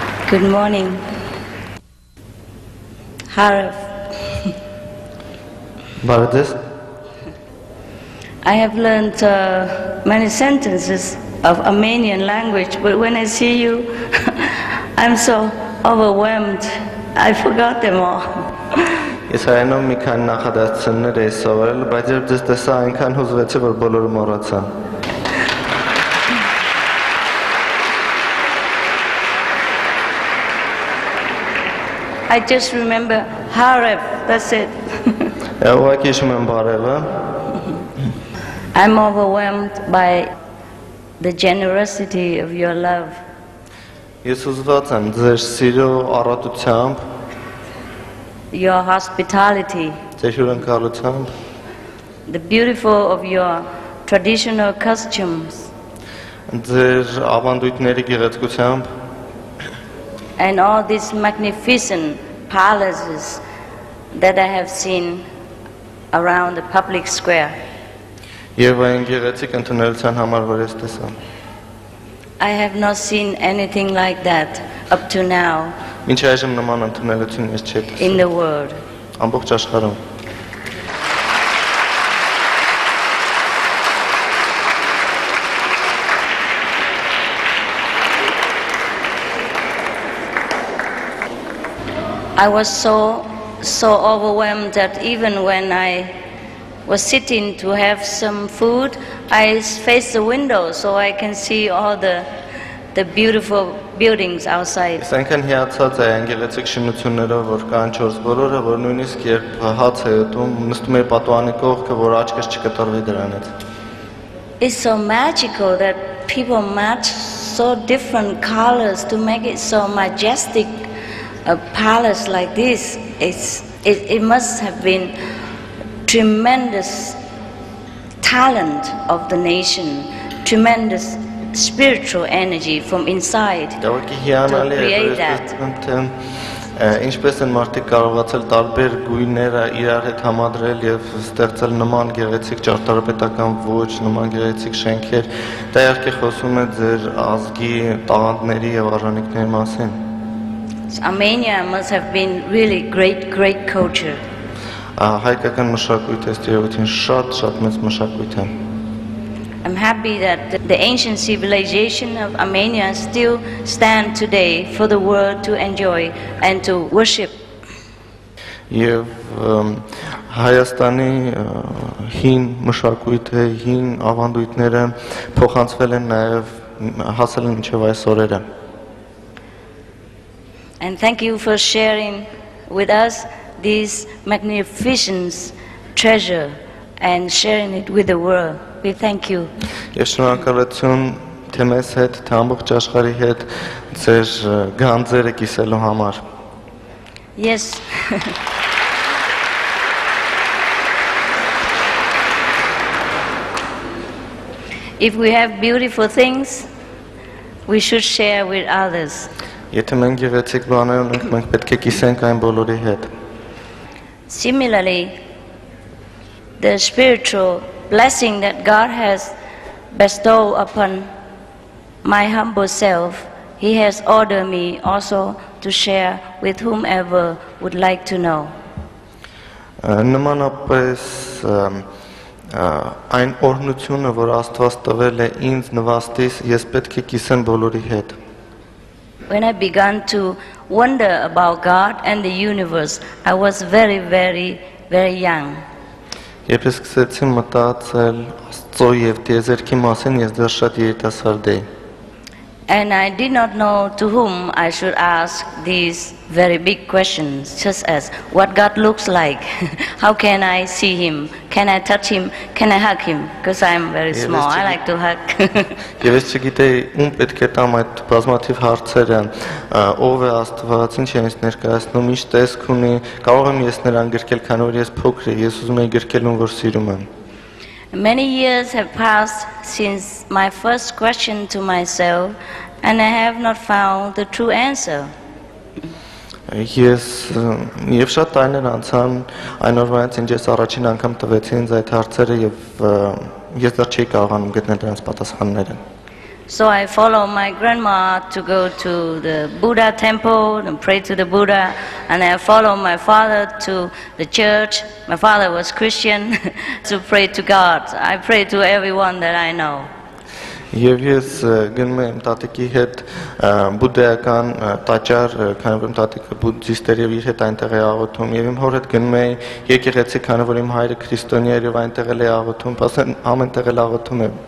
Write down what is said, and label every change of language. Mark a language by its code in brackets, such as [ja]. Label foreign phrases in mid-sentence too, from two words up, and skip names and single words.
[en] Good morning. Harif. [hy] Բարդես։ [en] I have learned many sentences of Armenian language, but when I see you, I'm so overwhelmed. I forgot them all. [hy] Ես հայերենով մի քանի նախադասություններ էի սովորել, բայց երբ ձեզ տեսա, այնքան հուզվեցի, որ բոլորը մոռացա։ [en] I just remember Harif, that's it. [hy] Ուղղակի հիշում եմ բարևը։ [en] I'm overwhelmed by the generosity of your love. [hy] Ես ուզված եմ ձեր սիրո առատությամբ, [en] Your hospitality, [hy] ձեր հյուրընկալությամբ, [en] the beautiful of your traditional costumes, [hy] ձեր ավանդույթների գեղեցկությամբ, [en] and all these magnificent palaces that I have seen around the public square. [hy] եւ այն գեղեցիկ ընդունելության համար, որ ես տեսա։ [en] I have not seen anything like that up to now [hy] Մինչ այժմ նման ընդունելություն ես չէի տեսել։ [en] in the world. [hy] Ամբողջ աշխարհում։ [en] I was so overwhelmed that even when I was sitting to have some food, I faced the window so I can see all the beautiful buildings outside. [hy] Ես այնքան հիացած էի այն գեղեցիկ շինություններով, որ կան 4 բոլորը, որ նույնիսկ երբ հաց է ուտում, նստում էի պատուհանի կողքը, որ աչքս չկտրվի դրանից։ [en] It's so magical that people match so different colors to make it so majestic. A palace like this, it must have been tremendous talent of the nation, tremendous spiritual energy from inside to create that. [hy] Ինչպես են մարդիկ կարողացել տարբեր գույները իրար հետ համադրել եւ ստեղծել նման գեղեցիկ ճարտարապետական ոճ, նման գեղեցիկ շենքեր, դա իհարկե խոսում է ձեր ազգի տաղանդների եւ արժանինքների մասին։ [en] Armenia must have been really great culture. [hy] Հայկական մշակույթը ըստ շատ մեծ մշակույթ է։ [en] I'm happy that the ancient civilization of Armenia still stand today for the world to enjoy and to worship. [hy] Եվ Հայաստանի հին մշակույթը, հին ավանդույթները փոխանցվել են նաև հասել են մինչև այս օրերը։ [en] And thank you for sharing with us this magnificent treasure and sharing it with the world. We thank you. [hy] Ես շնորհակալություն թե մեզ հետ, թե ամբողջ աշխարհի հետ ձեր գանձերը կիսելու համար։ [en] Yes. If we have beautiful things, we should share with others. [hy] Եթե մենք գեղեցիկ բաներ ունենք, մենք պետք է կիսենք այն բոլորի հետ։ [en] Similarly, the spiritual blessing that God has bestowed upon my humble self, He has ordered me also to share with whomever would like to know. [hy] Նմանապես այն օրհնությունը, որ Աստված տվել է ինձ նվաստից, ես պետք է կիսեմ բոլորի հետ։ [en] When I began to wonder about God and the universe, I was very young. [hy] Երբ ես սկսեցի մտածել Աստծո եւ տիեզերքի մասին, ես դեռ շատ երիտասարդ էի։ [en] And I did not know to whom I should ask these very big questions, just as what God looks like, how can I see Him, can I touch Him, can I hug Him, because I am very small, I like to hug. [hy] Եվ ես չգիտեի ում պետք է տամ այդ բազմաթիվ հարցերը, ով է Աստված, ինչ է ինձ ներկայացնում, ինչ տեսք ունի, կարող եմ ես նրան գրկել, քանի որ ես փոքր եմ, ես ուզում եմ գրկել ում որ սիրում եմ։ [en] Many years have passed since my first question to myself, and I have not found the true answer. [hy] Ես եւ շատ տարիներ անցան այն օրվանից ինչ ես առաջին անգամ տվեցի ինձ այդ հարցերը եւ ես դեռ չէի կարողանում գտնել դրանց պատասխանները։ [en] So I follow my grandma to go to the Buddha temple and pray to the Buddha, and I follow my father to the church. My father was Christian to pray to God. I pray to everyone that I know. [hy] Եվ ես գնում եմ տատիկի հետ բուդդայական տաճար, քանի որ իմ տատիկը բուդդիստեր եւ իր հետ այնտեղ է աղոթում, եւ իմ հոր հետ գնում եմ եկեղեցի, քանի որ իմ հայրը քրիստոնյա է եւ այնտեղ է աղոթում, ասեն ամենտեղ է աղոթում եմ։